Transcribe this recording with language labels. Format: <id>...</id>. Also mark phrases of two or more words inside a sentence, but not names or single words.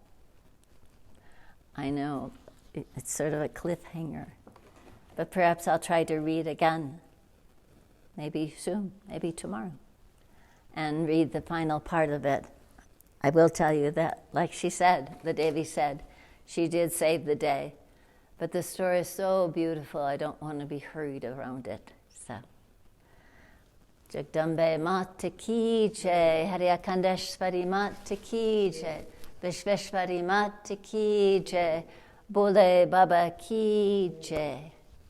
<en>I know it's sort of a cliffhanger, but perhaps I'll try to read again, maybe soon, maybe tomorrow, and read the final part of it. I will tell you that, like she said, the Devi said, she did save the day, but the story is so beautiful, I don't want to be hurried around it. So,</en> <hi>जगदम्बे माता की जय, हरियाकंडेश्वरी माता की जय, विश्वेश्वरी माता की जय, बोले बाबा की जय.</hi>